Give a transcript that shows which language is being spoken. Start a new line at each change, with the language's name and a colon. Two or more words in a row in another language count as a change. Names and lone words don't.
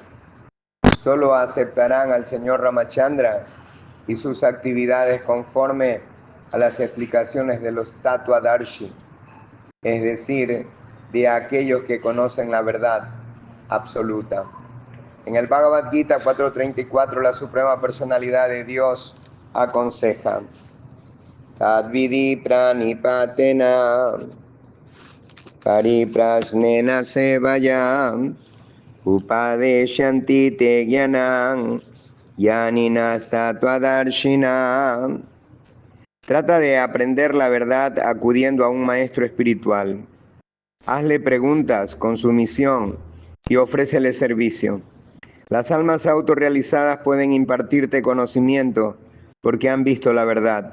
Spanish: Solo aceptarán al señor Ramachandra y sus actividades conforme a las explicaciones de los Tattvadarshi, es decir, de aquellos que conocen la verdad absoluta. En el Bhagavad Gita 4.34, la Suprema Personalidad de Dios aconseja:
Sanskrit: Tadvidi pranipatena pariprasnena sevayam upadeshanti te gyanam yaninastatvadarshina.
Spanish: Trata de aprender la verdad acudiendo a un maestro espiritual. Hazle preguntas con sumisión y ofrécele servicio. Las almas autorrealizadas pueden impartirte conocimiento porque han visto la verdad.